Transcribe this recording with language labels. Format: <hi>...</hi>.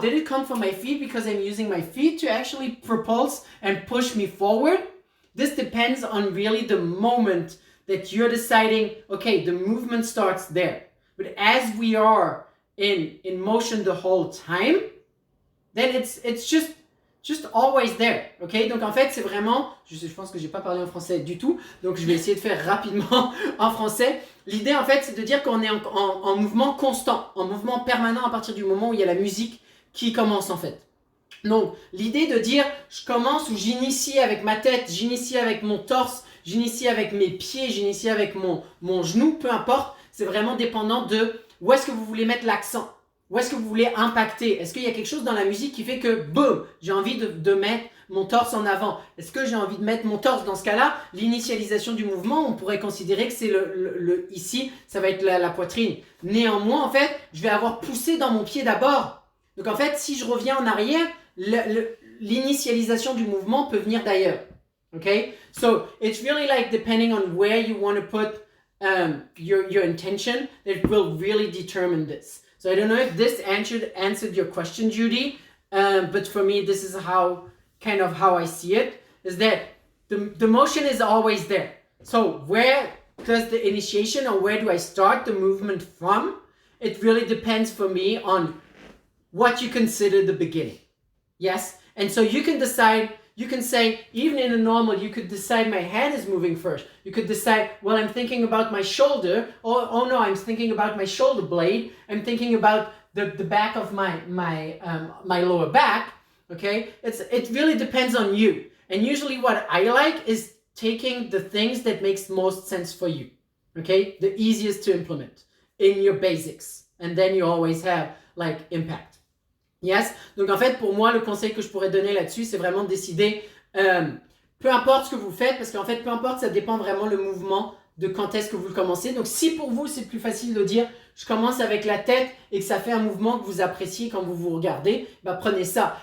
<en>Did it come from my feet because I'm using my feet to actually propulse and push me forward? This depends on really the moment that you're deciding, okay, the movement starts there. But as we are in motion the whole time, then it's just always there, ok?</en> <fr>Donc en fait, c'est vraiment, je pense que j'ai pas parlé en français du tout, donc je vais essayer de faire rapidement en français. L'idée en fait, c'est de dire qu'on est en mouvement constant, en mouvement permanent à partir du moment où il y a la musique qui commence en fait. Donc l'idée de dire, je commence ou j'initie avec ma tête, j'initie avec mon torse, j'initie avec mes pieds, j'initie avec mon genou, peu importe, c'est vraiment dépendant de où est-ce que vous voulez mettre l'accent. Où est-ce que vous voulez impacter? Est-ce qu'il y a quelque chose dans la musique qui fait que, boum, j'ai envie de mettre mon torse en avant? Est-ce que j'ai envie de mettre mon torse dans ce cas-là? L'initialisation du mouvement, on pourrait considérer que c'est ici, ça va être la poitrine. Néanmoins, en fait, je vais avoir poussé dans mon pied d'abord. Donc, en fait, si je reviens en arrière, l'initialisation du mouvement peut venir d'ailleurs.</fr> <en>Okay? So, it's really like depending on where you want to put your intention, that will really determine this. So I don't know if this answered your question, Judy, but for me, this is how I see it, is that the motion is always there. So where does the initiation, or where do I start the movement from? It really depends for me on what you consider the beginning. Yes? And so you can decide, you can say, even in a normal, you could decide my head is moving first. You could decide, well, I'm thinking about my shoulder. Oh no, I'm thinking about my shoulder blade. I'm thinking about the back of my lower back. Okay? It really depends on you. And usually what I like is taking the things that makes most sense for you. Okay? The easiest to implement in your basics. And then you always have like impact. Yes.</en> <fr>Donc en fait, pour moi, le conseil que je pourrais donner là-dessus, c'est vraiment de décider, peu importe ce que vous faites, parce qu'en fait, peu importe, ça dépend vraiment le mouvement de quand est-ce que vous le commencez. Donc si pour vous c'est plus facile de dire je commence avec la tête et que ça fait un mouvement que vous appréciez quand vous vous regardez, bah prenez ça.</fr>